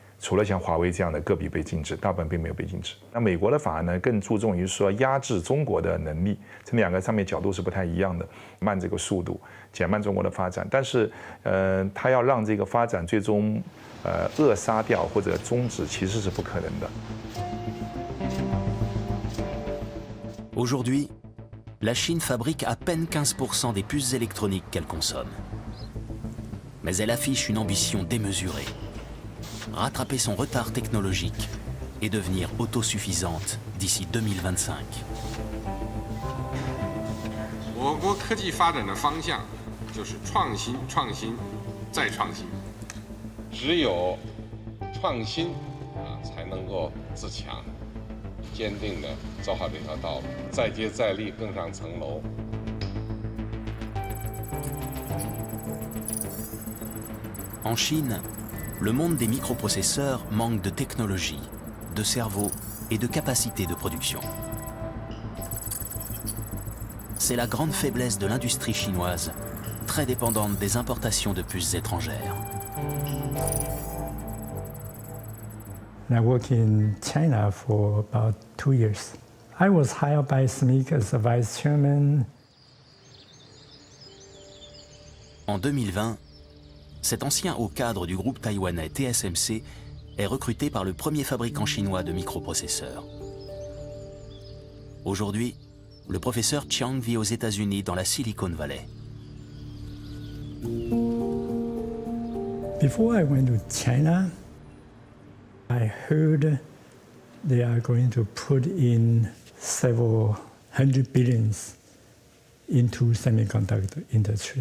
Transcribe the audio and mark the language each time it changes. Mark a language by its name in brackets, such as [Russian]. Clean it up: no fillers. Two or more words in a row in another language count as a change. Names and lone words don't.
[Chinese] 除了像华为这样的个别被禁止，大部分并没有被禁止。那美国的法案呢，更注重于说压制中国的能力，这两个上面角度是不太一样的，慢这个速度，减慢中国的发展。但是，它要让这个发展最终扼杀掉或者终止，其实是不可能的。 [French] Aujourd'hui, la Chine fabrique à peine 15% des puces électroniques qu'elle consomme. Mais elle affiche une ambition démesurée. Rattraper son retard technologique et devenir autosuffisante d'ici 2025. [Chinese] 我国科技发展的方向就是创新、创新、再创新。只有创新才能够自强。坚定地走好这条道路，再接再厉，更上层楼。 [French] En Chine, le monde des microprocesseurs manque de technologie, de cerveau et de capacité de production. C'est la grande faiblesse de l'industrie chinoise, très dépendante des importations de puces étrangères. [English] I worked in China for about 2 years. I was hired by SMIC as a vice chairman. [French] En 2020, cet ancien haut cadre du groupe taïwanais TSMC est recruté par le premier fabricant chinois de microprocesseurs. Aujourd'hui, le professeur Chiang vit aux États-Unis dans la Silicon Valley. [English] Before I went to China, I heard they are going to put in several hundred billions into semiconductor industry.